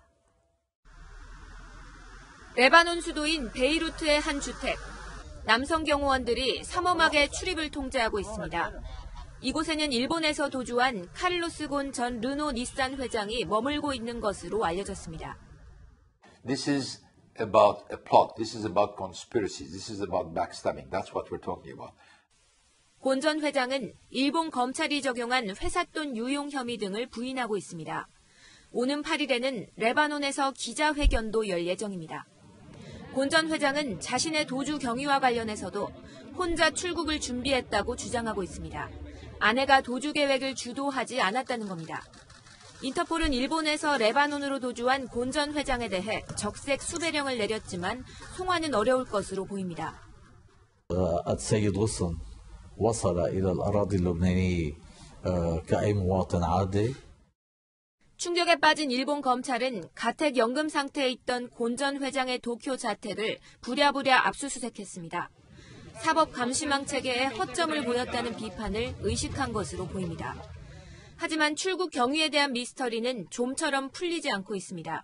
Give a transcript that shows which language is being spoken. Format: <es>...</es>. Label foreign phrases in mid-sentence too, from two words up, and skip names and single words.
<ko>레바논 수도인 베이루트의 한 주택. 남성 경호원들이 삼엄하게 출입을 통제하고 있습니다. 이곳에는 일본에서 도주한 카를로스 곤 전 르노 닛산 회장이 머물고 있는 것으로 알려졌습니다.</ko> <en>This is about a plot. This is about conspiracy. This is about backstabbing. That's what we're talking about.</en> <ko>곤 전 회장은 일본 검찰이 적용한 회삿돈 유용 혐의 등을 부인하고 있습니다. 오는 8일에는 레바논에서 기자회견도 열 예정입니다. 곤 전 회장은 자신의 도주 경위와 관련해서도 혼자 출국을 준비했다고 주장하고 있습니다. 아내가 도주 계획을 주도하지 않았다는 겁니다. 인터폴은 일본에서 레바논으로 도주한 곤 전 회장에 대해 적색 수배령을 내렸지만 송환은 어려울 것으로 보입니다.</ko> <ar>السيد غصن وصل إلى الأراضي اللبنانية كأي مواطن عادي.</ar> <ko>충격에 빠진 일본 검찰은 가택연금 상태에 있던 곤 전 회장의 도쿄 자택을 부랴부랴 압수수색했습니다. 사법 감시망 체계에 허점을 보였다는 비판을 의식한 것으로 보입니다. 하지만 출국 경위에 대한 미스터리는 좀처럼 풀리지 않고 있습니다.</ko>